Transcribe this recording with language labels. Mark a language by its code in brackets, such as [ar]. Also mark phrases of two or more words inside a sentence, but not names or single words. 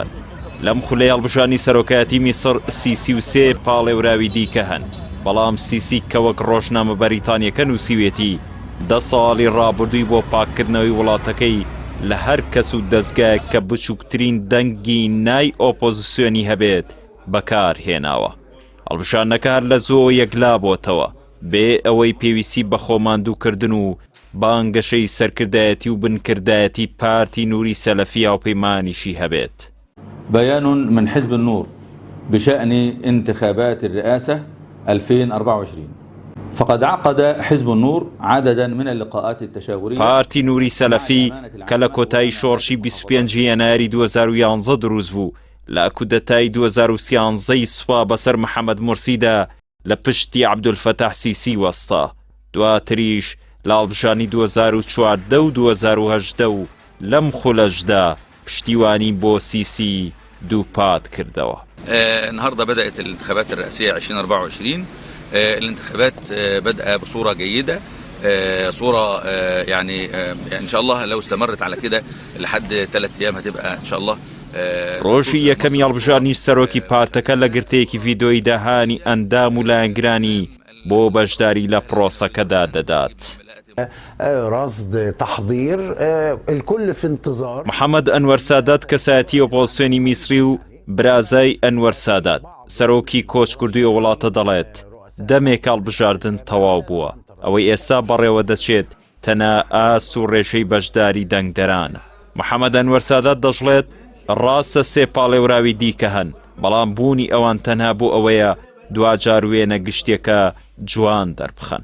[ckb] لەم خولەی هەڵبژارنی سەرۆکایەتی میسر 33 پاڵێوراوی دیکە هەن، بەڵام سیسی کە وەک ڕۆژنامە بەریتانیەکە نووسیوێتی 10 ساڵی ڕابردووی بۆ پاکردنەوەی وڵاتەکەی لە هەر کەس و دەستگایەک کە بچووکترین دەنگی نای ئۆپۆزیسیۆنی هەبێت بەکار هێناوە. هەڵبژاردنەکە هەر لە زۆ یەکلا بۆتەوە بێ ئەوەی پێویستی بە خۆماندووکردن و بانگەشەی سەرکردایەتی و بنکردایەتی پارتی نووری سەلەفی هاوپەیمانیشی هەبێت. [ar] بيان من حزب النور بشأن انتخابات الرئاسة 2024. فقد عقد حزب النور عددا من اللقاءات التشاورية. [ckb] پارتی نووری سەلەفی کە لە کۆتایی شۆڕشی 25 یانواری 2011 دروست بوو لە کودەتای 2013 سوپا بەسەر محەممەد مورسیدا لە پشتی عەبدولفەتاح سیسی وەستا. دواتریش لە هەڵبژارنی 2014 و 2018 و لەم خولەشدا پشتیوانی بۆ سیسی دووپات کردەوە. [ar] النهارده بدأت الانتخابات الرئاسية 2024. الانتخابات بدأ بصورة جيدة، صورة يعني إن شاء الله لو استمرت على كده لحد 3 أيام هتبقى إن شاء الله. [ckb] ڕۆژی یەکەمی هەڵبژارنی سەرۆکی پارتەکە لە گرتەیەکی ڤیدۆی داهانی ئەندام و لایەنگرانی بۆ بەشداری لە پرۆسەکەدا دەدات. [ar] رصد تحضير الكل في انتظار. [ckb] محەممەد ئەنوەر سادات کەسایەتی ئۆپۆزیسیۆنی میسری و برازای ئەنوەر سادات سەرۆکی کۆچکردووی وڵاتە دەڵێت دەمێک هەڵبژاردن تەواو بووە، ئەوەی ئێستا بەڕێوە دەچێت تەنە ئاست و ڕێژەی بەشداری دەنگدەرانە. محەممەد ئەنوەر سادات دەژڵێت ڕاستە 3 پاڵێوراوی دیکە هەن، بەڵام بوونی ئەوان تەنها بۆ ئەوەیە دوجار وێنە گشتێکە جوان دەربخەن.